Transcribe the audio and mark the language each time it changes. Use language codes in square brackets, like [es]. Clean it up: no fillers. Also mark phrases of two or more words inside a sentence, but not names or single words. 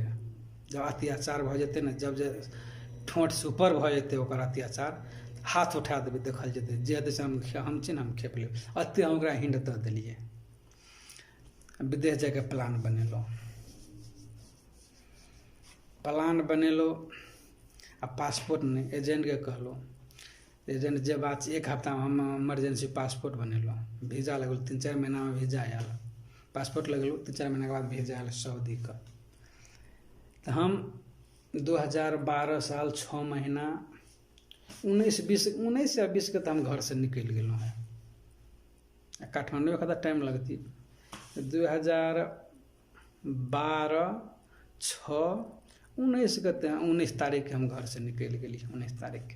[mai] जब अत्याचार भ जेते ने, जब जे ठोंठ से ऊपर भ जेते ओकर अत्याचार, हाथ उठा देवे, देखल जेते, जे हेतै से हम छी ने हम खेप लेब। अते हम ओकरा हिंट दऽ देलिए। विदेश जाके प्लान बनेलो, आ पासपोर्ट नहीं, एजेंट के कहलो, एजेंट जे बात 1 हफ्ता में हम इमरजेंसी पासपोर्ट बनेलो। वीजा लगल 3-4 महीना में वीजा आयल। पासपोर्ट लगेलो 3-4 महीना के बाद वीजा आयल सऊदी का। तो हम 2012 साल 6 महीना 19 या 20 के तो हम घर से निकल गेलो है। काठमांडू में कदा टाइम लगती। 19 तारीख के हम घर से निकल गेली, 19 तारीख के।